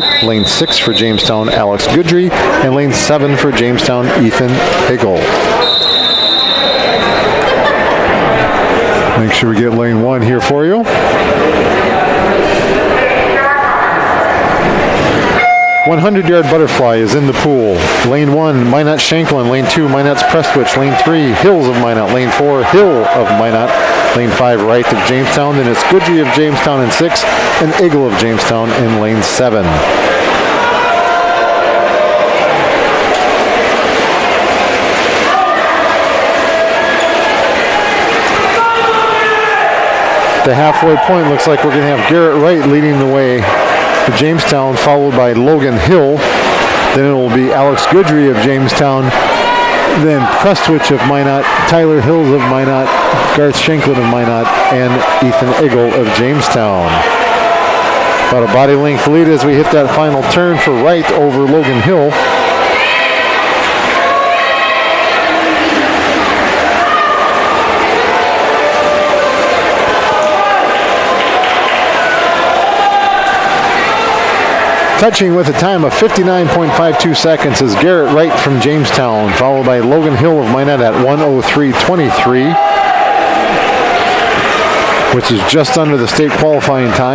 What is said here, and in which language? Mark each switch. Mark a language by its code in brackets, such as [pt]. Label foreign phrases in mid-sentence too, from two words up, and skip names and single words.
[en] Lane 6 for Jamestown, Alex Goodry. And Lane 7 for Jamestown, Ethan Higgle. Make sure we get lane 1 here for you. 100-yard butterfly is in the pool. Lane 1, Minot Shanklin. Lane 2, Minot's Prestwich. Lane 3, Hills of Minot. Lane 4, Hill of Minot. Lane 5, Wright of Jamestown. Then it's Goodry of Jamestown in 6, and Eagle of Jamestown in lane 7. The halfway point looks like we're going to have Garrett Wright leading the way to Jamestown, followed by Logan Hill. Then it will be Alex Goodry of Jamestown, then Prestwich of Minot, Tyler Hills of Minot, Garth Shanklin of Minot, and Ethan Eagle of Jamestown. About a body length lead as we hit that final turn for Wright over Logan Hill. Touching with a time of 59.52 seconds is Garrett Wright from Jamestown, followed by Logan Hill of Minot at 1:03.23, which is just under the state qualifying time.